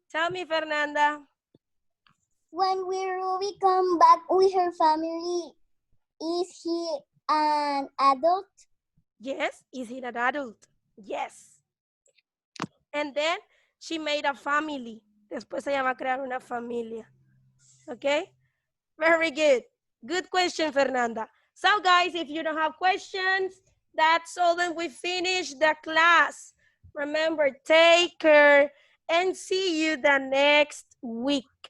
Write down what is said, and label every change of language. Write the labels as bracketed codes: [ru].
[en] tell me, Fernanda. When Ruby come back with her family, is he an adult? Yes, is he an adult? Yes. And then she made a family. [es] Después ella va a crear una familia. [en] Okay? Very good. Good question, Fernanda. So guys, if you don't have questions, that's all. Then we finish the class. Remember, take care and see you the next week.